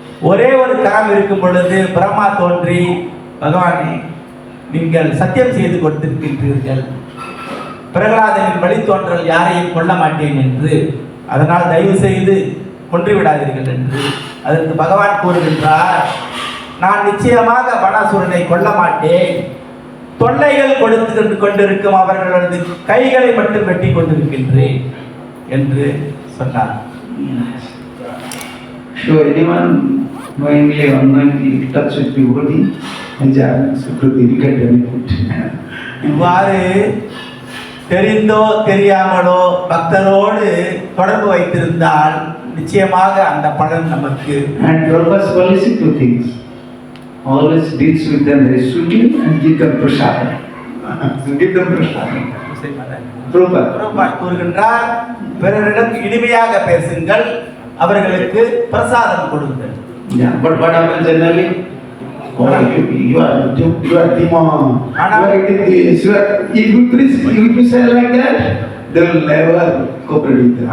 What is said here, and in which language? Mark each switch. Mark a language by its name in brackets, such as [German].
[Tamil] ஒரே ஒரு கரம் இருக்கும் பொழுது பிரம்மா தோன்றி, பகவானே, நீங்கள் சத்தியம் செய்து கொடுத்திருக்கின்றீர்கள், பிரகலாதனின் வழித்தோன்றல் யாரையும் கொல்ல மாட்டேன் என்று, அதனால் தயவு செய்து கொன்று விடாதீர்கள் என்று. அதற்கு பகவான் கூறுகின்றார், நான் நிச்சயமாக பானாசுரனை கொல்ல மாட்டேன், தொல்லைகள் கொடுத்து கொண்டிருக்கும் அவர்களது கைகளை மட்டும் வெட்டி கொண்டிருக்கின்றேன் என்று சொன்னார். [English] So anyone knowingly or unknowingly touch with devotee, enjoy Sukriti, you get benefit. [Tamil] இவ்வாறு தெரிந்தோ தெரியாமலோ பக்தரோடு தொடர்பு வைத்திருந்தால் நிச்சயமாக அந்த பலன் நமக்கு. [English] And Prabhupada policy two things. Always deals with them very sweetly and give them prasada. Give them prasada. [Tamil] Prabhupada கூறுகின்றார், பிறரிடம் இனிமையாக பேசுங்கள், அவர்களுக்கு பிரசாதம் கொடுங்கள். [English] Yeah, but what happens generally? Oh, you are demon. You are eating this. If you say like that, they will never cooperate with us.